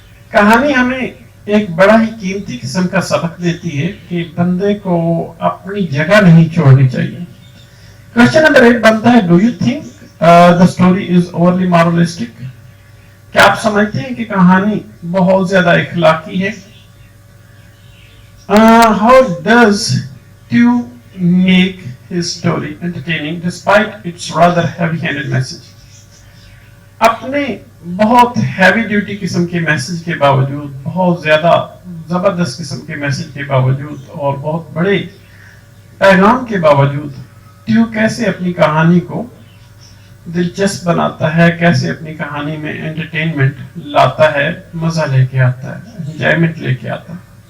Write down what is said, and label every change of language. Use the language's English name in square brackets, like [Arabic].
[Urdu] کہانی ہمیں ایک بڑا ہی قیمتی قسم کا سبق دیتی ہے کہ بندے کو اپنی جگہ نہیں چھوڑنی چاہیے. کوشچن نمبر 8 بنتا ہے [English] Do you think the story is overly moralistic. [Urdu] کیا آپ سمجھتے ہیں کہ کہانی بہت زیادہ اخلاقی ہے. [English] How does Tew make his story entertaining despite its rather heavy-handed message. [Urdu] اپنے بہت ہیوی ڈیوٹی قسم کے میسج کے باوجود، بہت زیادہ زبردست قسم کے میسج کے باوجود اور بہت بڑے پیغام کے باوجود ٹیو کیسے اپنی کہانی کو دلچسپ بناتا ہے، کیسے اپنی کہانی میں انٹرٹینمنٹ لاتا ہے، مزہ لے کے آتا ہے، انجوائمنٹ لے کے آتا ہے.